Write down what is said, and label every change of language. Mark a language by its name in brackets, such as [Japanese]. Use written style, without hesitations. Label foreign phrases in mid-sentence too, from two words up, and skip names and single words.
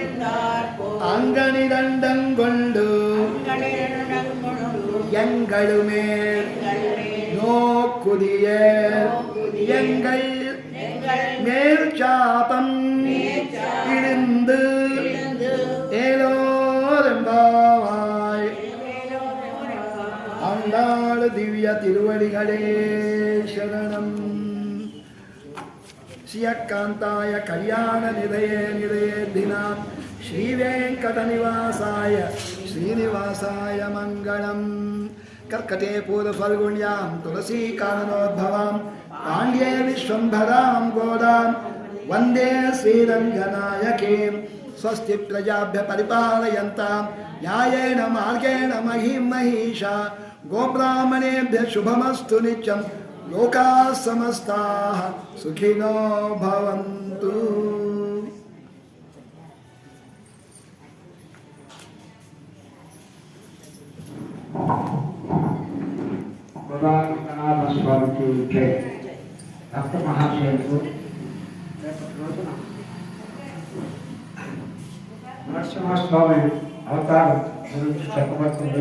[Tamil] அங்கனிரண்டங்கொண்டு எங்களுமே நோக்குதிய எங்கள் மேல் சாபம் இழுந்து ஏலோரெம்பாவாய். அண்டாள் திவ்ய திருவடிகளே சரணம். [Sanskrit] श्रियकान्ताय कल्याण निधये दिनां श्रीवेंकट निवासाय श्रीनिवासाय मंगलम्. कर्कटे पूर्वफल्गुण्यां तुलसी काननोद्भवां पाण्ड्ये विश्वम्भरां गोदां वन्दे श्रीरङ्गनायकीं. स्वस्ति प्रजाभ्य परिपालयन्तां न्यायेन मार्गेण महीं महिषा. गोब्राह्मणेभ्य शुभमस्तु नित्यम्. लोकाः समस्ताः सुखिनो भवन्तु. [Telugu] స్వామికి జై. భక్త మహాశయులకు నరసింహస్వామి అవతారం గురించి చెప్పబడుతుంది.